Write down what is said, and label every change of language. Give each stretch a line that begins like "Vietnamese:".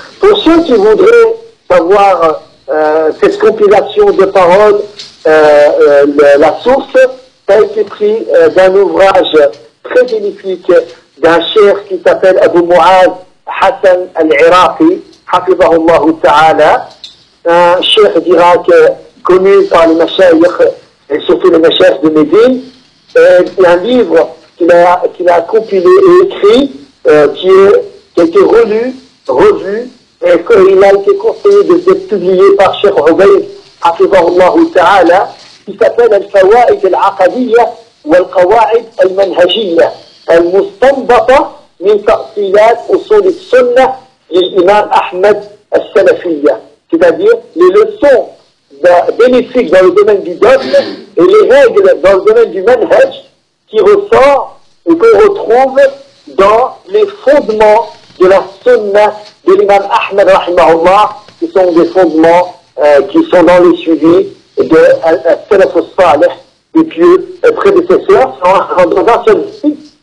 French: Pour ceux qui voudraient savoir cette compilation de paroles, la source a été prise d'un ouvrage très bénéfique d'un cheikh qui s'appelle Abu Mu'adh Hassan al-Iraqi, hafizahullah ta'ala, un cheikh d'Irak connu par les mashayikh et surtout les mashayikh de Médine, et un livre qu'il a compilé et écrit, qui a été revu, et qu'il a été conseillé de être publié par Cheikh Hubayb, hafizahullah ta'ala, qui s'appelle Al-Fawa'id al-Aqadiyya wal-Qawa'id al-Manhajiyya.
Arabic: المستنبطة من تأصيلات أصول السنة للإمام أحمد السلفية.
French: C'est-à-dire les leçons bénéfiques dans le domaine du dogme et les règles dans le domaine du manhaj qui ressort et qu'on retrouve dans les fondements de la sunna de l'imam Ahmed rahimahullah, qui sont des fondements qui sont dans le suivi de Salaf al-Salih et puis les prédécesseurs sont dans un seul site.